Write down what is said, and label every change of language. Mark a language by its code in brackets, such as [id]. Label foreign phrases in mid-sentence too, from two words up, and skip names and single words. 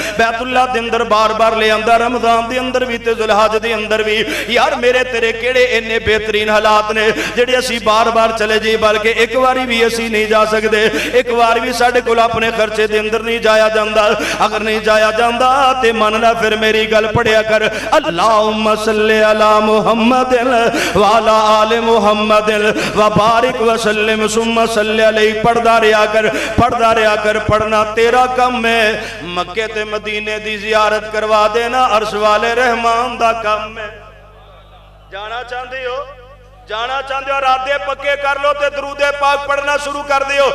[pa] بیت اللہ دے اندر بار بار لے آندا، رمضان دے اندر بھی تے ذوالحج دے اندر بھی. یار میرے تیرے کیہڑے اینے بہترین حالات نے جیہڑے اسیں بار بار چلے جائیے، بلکہ اک باری بھی اسیں نہیں جا سکدے، اک بار بھی ساڈے کول اپنے خرچے دے اندر نہیں جایا جاندا. اگر نہیں جایا جاندا تے منناں پھر میری گل پڑھیا کر, [ar] اللهم صل على محمد وعلى آل محمد وبارك وسلم ثم صل عليه. [pa] پڑھدا رہا کر، پڑھدا رہا کر. پڑھنا تیرا کم ہے. مکے تے مدینے دی زیارت کروا دینا عرش والے رحمان دا کم ہے. جانا چاہتے ہو، جانا چاہتے ہو، ارادے پکے کر لو تے درود پاک پڑھنا شروع کر دیو.